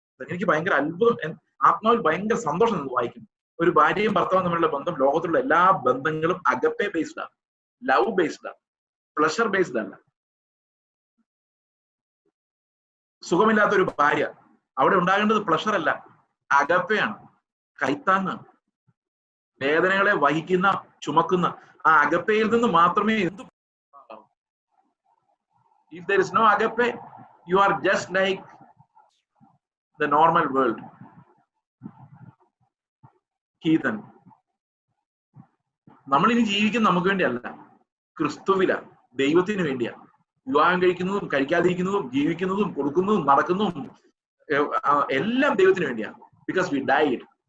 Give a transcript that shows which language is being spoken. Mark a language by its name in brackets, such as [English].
[Malayalam] എനിക്ക് ഭയങ്കര അത്ഭുതം, ആത്മാവിൽ ഭയങ്കര സന്തോഷം നിന്ന് വായിക്കും. ഒരു ഭാര്യയും ഭർത്താവും തമ്മിലുള്ള ബന്ധം ലോകത്തിലുള്ള എല്ലാ ബന്ധങ്ങളും അഗപ്പെ ബേസ്ഡ് ആണ്, ലവ് ബേസ്ഡ് ആണ്, പ്ലഷർ ബേസ്ഡ് അല്ല. സുഖമില്ലാത്ത ഒരു ഭാര്യ, അവിടെ ഉണ്ടാകേണ്ടത് പ്ലഷർ അല്ല, അഗപ്പയാണ്, കൈത്താങ്ങാണ്. വേദനകളെ വഹിക്കുന്ന, ചുമക്കുന്ന ആ അഗപ്പയിൽ നിന്ന് മാത്രമേ എന്തു. [English] If there is no agape, you are just like the normal world, heathen. [Malayalam] നമ്മൾ ഇനി ജീവിക്കുന്നത് നമുക്ക് വേണ്ടിയല്ല, ക്രിസ്തുവില, ദൈവത്തിന് വേണ്ടിയാണ്. വിവാഹം കഴിക്കുന്നതും കഴിക്കാതിരിക്കുന്നതും ജീവിക്കുന്നതും കൊടുക്കുന്നതും നടക്കുന്നതും എല്ലാം ദൈവത്തിന് വേണ്ടിയാണ്. [English] Because we died.